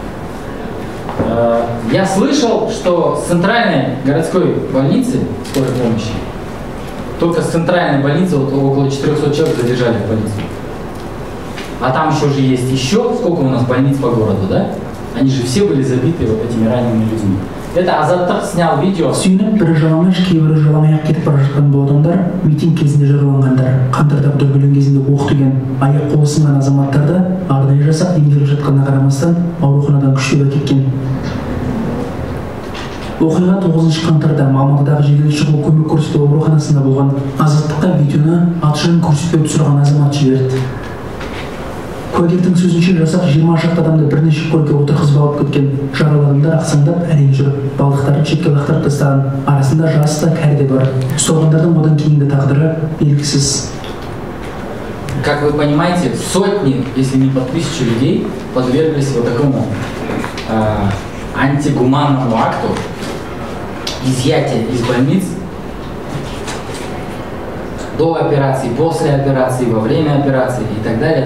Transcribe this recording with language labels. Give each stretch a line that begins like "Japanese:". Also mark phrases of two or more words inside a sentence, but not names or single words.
Russian: Я слышал, что с центральной городской больницы скорой помощи, только с центральной больницы вот около 400 человек задержали в больницу. А там еще же есть сколько у нас больниц по городу, да? Они же все были забиты вот этими ранеными людьми. Это Азаттық снял видео.
Kazakh: Сүйініп, бірі жыламаш, кейбірі жыламай-ақ кетіп бара жатқан бұл адамдар, митинг кезінде жараланғандар, қаңтарда дүрбелең кезінде оқ тиген аяқ қолы сынған азаматтарды арнайы жасақ емделіп жатқанына қарамастан ауруханадан күштеп әкеткен. Оқиға 9 қаңтарда Алматыдағы жедел шұғыл көмек көрсету ауруханасында болған. Азаттыққа видеоны аты-жөнін көрсетпей түсірген азамат жіберді. Куәгердің сөзінше жасақ 20 шақты адамды бірнеше көлікке отырғызып алып кеткен. Жаралы адамдар ақсаңдап әрең жүріп, балықтарын шетке лақтырып тастаған. Арасында жас та кәрі де бар. Соғандардың одан кейінгі тағдыры белгісіз.
Russian: Как вы понимаете, сотни, если не по 1000 людей подверглись вот такому антигуманному акту изъятия из больниц до операции, после операции, во время операции и так далее.